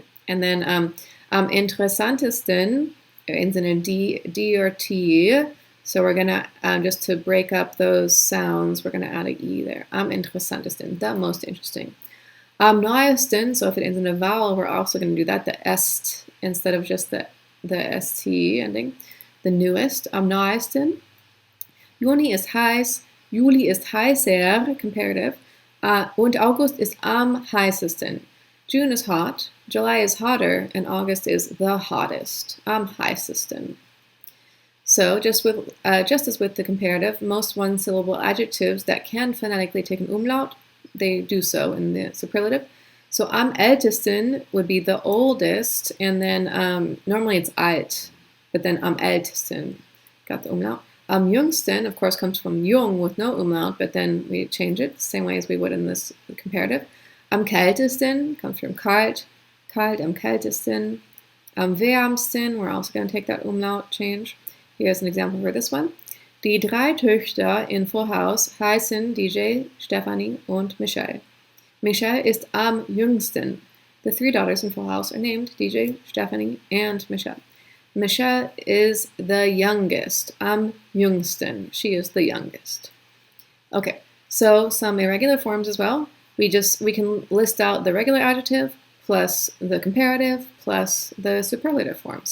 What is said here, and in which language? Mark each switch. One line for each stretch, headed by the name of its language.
English: And then am interessantesten, ends in a D or T. So we're gonna, just to break up those sounds, we're gonna add an E there. Am interessantesten, the most interesting. Am neuesten, so if it ends in a vowel, we're also gonna do that, the est, instead of just the ST ending. The newest, am neuesten.
German: Juni ist heiß, Juli ist heißer, comparative, und August ist am heißesten.
English: June is hot, July is hotter, and August is the hottest, am heißesten. So just as with the comparative, most one-syllable adjectives that can phonetically take an umlaut, they do so in the superlative. So am ältesten would be the oldest, and then normally it's alt, but then am ältesten got the umlaut. Am jüngsten, of course, comes from jung with no umlaut, but then we change it the same way as we would in this comparative.
German: Am kältesten comes from kalt, kalt, am kältesten.
English: Am wärmsten, we're also going to take that umlaut change. Here's an example for this one.
German: Die drei Töchter in Full House heißen DJ, Stephanie und Michelle. Michelle ist am jüngsten.
English: The three daughters in Full House are named DJ, Stephanie, and Michelle. Michelle is the youngest. Am jüngsten. She is the youngest. Okay, so some irregular forms as well. We can list out the regular adjective plus the comparative plus the superlative form.